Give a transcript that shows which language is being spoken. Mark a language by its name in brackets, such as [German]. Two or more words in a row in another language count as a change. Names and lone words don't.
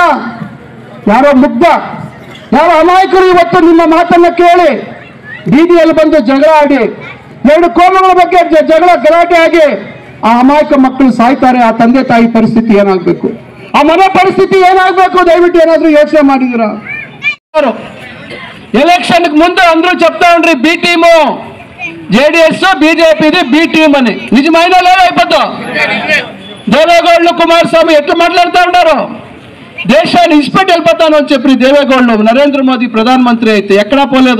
[Kannada] ಯಾರೋ ಮುಗ್ಧ, ಯಾರೋ ಅಮಾಯಕರು ಇವತ್ತು ನಿಮ್ಮ ಮಾತನ್ನ ಕೇಳಿ ಬೀದಿಯಲ್ಲಿ ಬಂದು ಜಗಳ ಆಡಿ, ಎರಡು ಕೋಮಗಳ ಬಗ್ಗೆ ಜಗಳ ಗಲಾಟೆ ಆಗಿ ಆ ಅಮಾಯಕ ಮಕ್ಕಳು ಸಾಯ್ತಾರೆ. ಆ ತಂದೆ ತಾಯಿ ಪರಿಸ್ಥಿತಿ ಏನಾಗಬೇಕು, ಆ ಮನೆ ಪರಿಸ್ಥಿತಿ ಏನಾಗಬೇಕು? ದಯವಿಟ್ಟು ಏನಾದ್ರೂ ಯೋಚನೆ ಮಾಡಿದಿರಾ? [Telugu] ಎಲೆಕ್ಷನ್ ముందు అందరూ చెప్తా ఉండ్రి [English] B team, [Telugu] జేడీఎస్ బీజేపీది [English] B team [Telugu] అని. నిజమైన లేదా? అయిపోతాం. దేవేగౌడలు కుమారస్వామి ఎట్లా మాట్లాడుతూ ఉంటారు? దేశాన్ని ఇచ్చిపెట్టి వెళ్ళిపోతాను అని చెప్పి దేవేగౌడలు నరేంద్ర మోదీ ప్రధానమంత్రి అయితే ఎక్కడా పోలేదు.